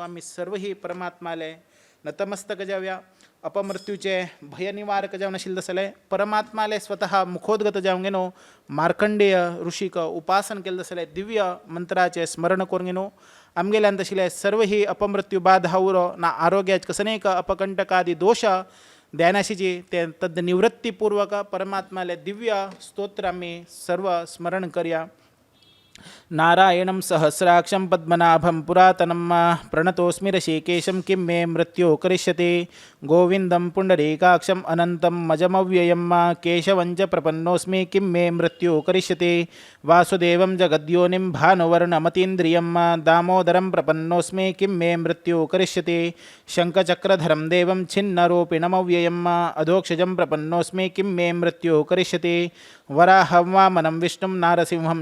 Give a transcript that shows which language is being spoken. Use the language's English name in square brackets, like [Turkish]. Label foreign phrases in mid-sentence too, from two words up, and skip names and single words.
[Konkani] आमी सर्व ही परमात्माले नतमस्तक जावया अपमृत्यूचे भय निवारक जावन आशिल्ले तसले परमात्माले स्वतः मुखोद्गत जावंक गेलो मार्कंडेय ऋषीक उपासन केले तसले दिव्य मंत्राचे स्मरण करून गेलो आमगेल्यान तशिल्ले सर्व ही अपमृत्यू बाधा उरो ना आरोग्याचे कसनेक अपकंटकादी दोष ध्यानाशीची ते तद निवृत्तीपूर्वक परमात्माले दिव्य स्तोत्र आमी सर्व स्मरण करया [Sanskrit] नारायणं सहस्राक्षं पद्मनाभं पुरातनं प्रणतोऽस्मि ऋषिकेशं किं मे मृत्युः करिष्यति गोविन्दं पुण्डरीकाक्षम् अनन्तं मजमव्ययं केशवं च प्रपन्नोऽस्मि किं मे मृत्युः करिष्यति वासुदेवं जगद्योनिं भानुवर्णमतीन्द्रियं दामोदरं प्रपन्नोऽस्मि किं मे मृत्युः करिष्यति शङ्खचक्रधरं देवं छिन्नरूपिणमव्ययम् अधोक्षजं प्रपन्नोऽस्मि किं मे मृत्युः करिष्यति वराहं वामनं विष्णुं नारसिंहं